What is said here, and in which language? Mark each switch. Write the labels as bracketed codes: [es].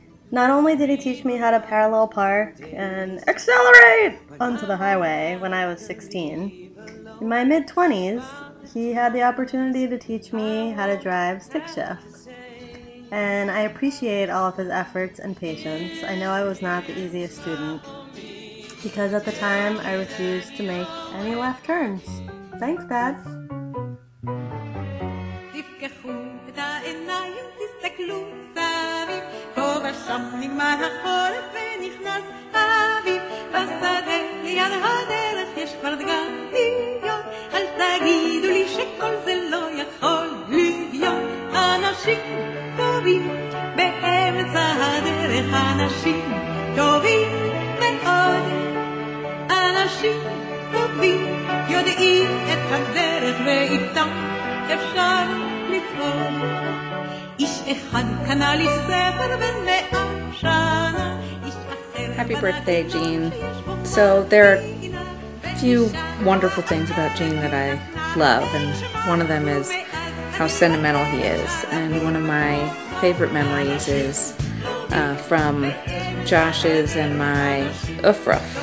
[en] Not only did he teach me how to parallel park and accelerate onto the highway when I was 16, in my mid-20s, he had the opportunity to teach me how to drive stick shift. And I appreciate all of his efforts and patience. I know I was not the easiest student, because at the time I refused to make any left turns. Thanks, Dad. [he] תפקחו את העיניים, תסתכלו סביב, פה ושם נגמר החורף ונכנס האביב, בשדה ליד הדרך יש כבר דגניות, אל תגידו לי שכל זה לא יכול להיות. אנשים טובים באמצע הדרך, אנשים טובים מאוד, אנשים טובים יודעים את הדרך ואיתם אפשר לפעול. איש אחד קנה לי ספר בן 100 שנה, איש אחר... [en] Happy birthday, Gene. So there are a few wonderful things about Gene that I love, and one of them is how sentimental he is. And one of my favorite memories is from Josh's and my Ufruf.